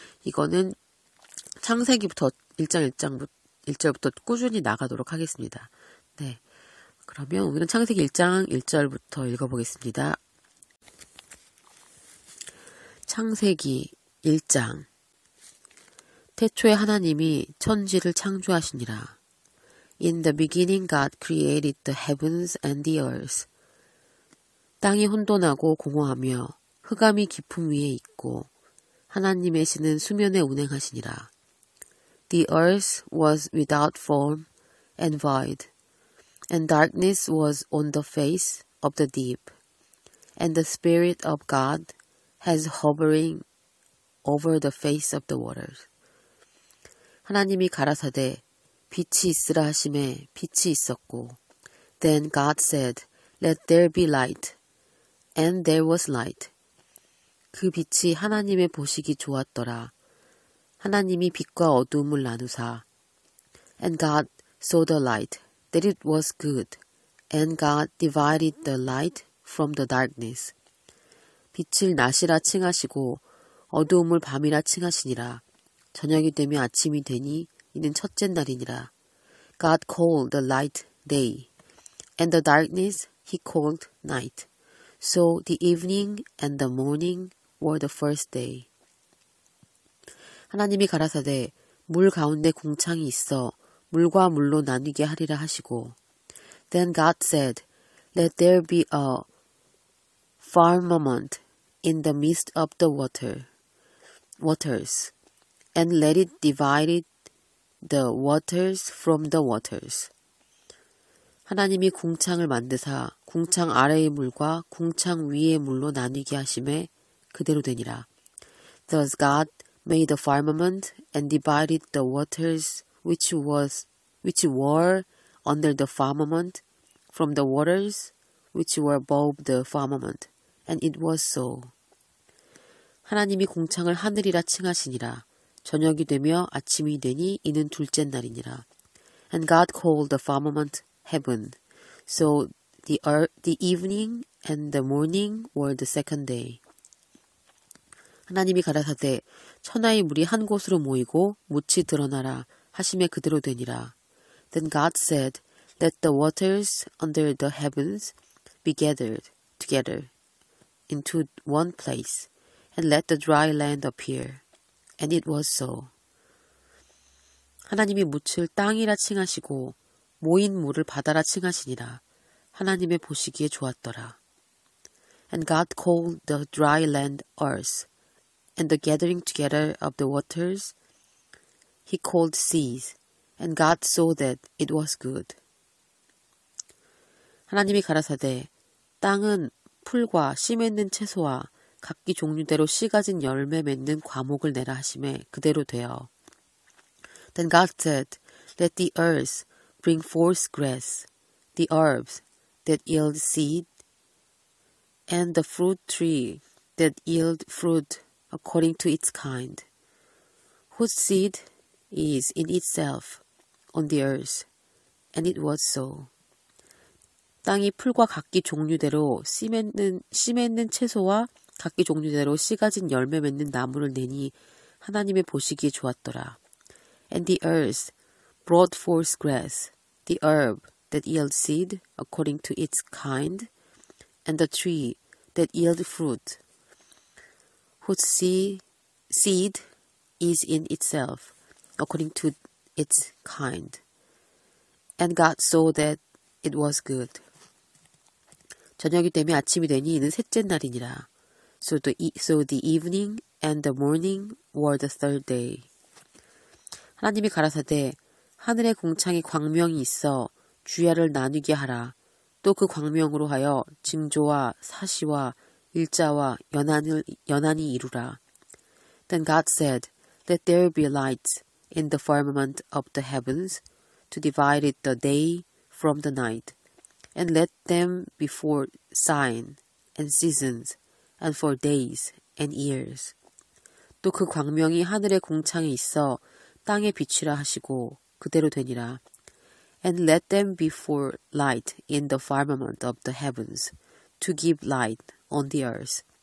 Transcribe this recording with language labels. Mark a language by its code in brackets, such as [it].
[ko] 이거는 창세기부터 1절부터 꾸준히 나가도록 하겠습니다. 네. 그러면 오늘은 창세기 1장 1절부터 읽어보겠습니다. 창세기 1장. 태초에 하나님이 천지를 창조하시니라. [en] In the beginning God created the heavens and the earth. [ko] 땅이 혼돈하고 공허하며 흑암이 깊음 위에 있고 하나님의 신은 수면에 운행하시니라. [en] The earth was without form and void, and darkness was on the face of the deep, and the Spirit of God has hovering over the face of the waters. [ko] 하나님이 가라사대 빛이 있으라 하심에 빛이 있었고, [en] Then God said, Let there be light, and there was light. [ko] 그 빛이 하나님의 보시기 좋았더라. 하나님이 빛과 어두움을 나누사. [en] And God saw the light, that it was good. And God divided the light from the darkness. [ko] 빛을 낮이라 칭하시고 어두움을 밤이라 칭하시니라. 저녁이 되며 아침이 되니 이는 첫째 날이니라. [en] God called the light day, and the darkness he called night. So the evening and the morning were the first day. [ko] 하나님이 가라사대 물 가운데 궁창이 있어 물과 물로 나뉘게 하리라 하시고 [en] Then God said, Let there be a firmament in the midst of the waters, and let it divide the waters from the waters. [ko] 하나님이 궁창을 만드사 궁창 아래의 물과 궁창 위의 물로 나뉘게 하심에 그대로 되니라. [en] Thus God made the firmament and divided the waters which were under the firmament from the waters which were above the firmament, and it was so. [ko] 하나님이 궁창을 하늘이라 칭하시니라. 저녁이 되며 아침이 되니 이는 둘째 날이니라. [en] And God called the firmament heaven. So the evening and the morning were the second day. [ko] 하나님이 가라사대 천하의 물이 한 곳으로 모이고 묻이 드러나라 하심에 그대로 되니라. [en] Then God said, Let the waters under the heavens be gathered together into one place, and let the dry land appear. And it was so. [ko] 하나님이 묻을 땅이라 칭하시고 모인 물을 바다라 칭하시니라. 하나님의 보시기에 좋았더라. [en] And God called the dry land earth, and the gathering together of the waters he called seas, and God saw that it was good. [ko] 하나님이 가라사대 땅은 풀과 씨 맺는 채소와 각기 종류대로 씨 가진 열매 맺는 과목을 내라 하심에 그대로 되어. [en] Then God said, Let the earth bring forth grass, the herbs that yield seed, and the fruit tree that yield fruit according to its kind, whose seed is in itself on the earth. And it was so. [ko] 땅이 풀과 각기 종류대로 씨 맺는 채소와 각기 종류대로 씨 가진 열매 맺는 나무를 내니 하나님의 보시기에 좋았더라. [en] And the earth brought forth grass, the herb that yield seed according to its kind, and the tree that yield fruit, whose seed is in itself according to its kind. And God saw that it was good. [ko] 저녁이 되며 아침이 되니 이는 셋째 날이니라. [en] So the evening and the morning were the third day. [ko] 하나님이 가라사대 하늘의 공창에 광명이 있어 주야를 나누게 하라. 또 그 광명으로 하여 징조와 사시와 일자와 연한이 이루라. [en] Then God said, Let there be lights in the firmament of the heavens to divide it the day from the night, and let them be for sign and seasons and for days and years. [ko] 또 그 광명이 하늘의 공창에 있어 땅에 비치라 하시고 그대로 되니라. [en] And let them be for light in the firmament of the heavens, to give light on the earth.